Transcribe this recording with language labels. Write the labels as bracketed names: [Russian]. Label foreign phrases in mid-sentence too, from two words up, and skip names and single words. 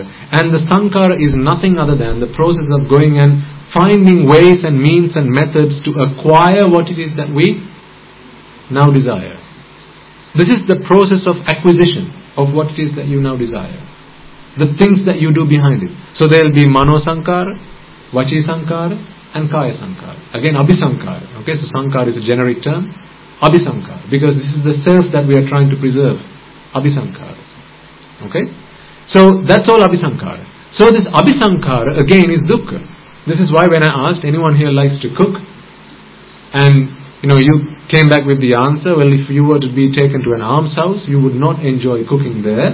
[English] And the sankhara is nothing other than the process of going and finding ways and means and methods to acquire what it is that we now desire. This is the process of acquisition of what it is that you now desire. The things that you do behind it. So there will be [Pali] mano sankhara, vachi sankhara, [English] and [Pali] kaya sankhara. [English] Again, abhisankhara. Okay, so sankhara is a generic term. Abhisankhara, because this is the self that we are trying to preserve. Abhisankhara. Okay? So that's all abhisankhara. So this abhisankhara again is dukkha. This is why when I asked anyone here likes to cook, and you came back with the answer, well, if you were to be taken to an almshouse, you would not enjoy cooking there.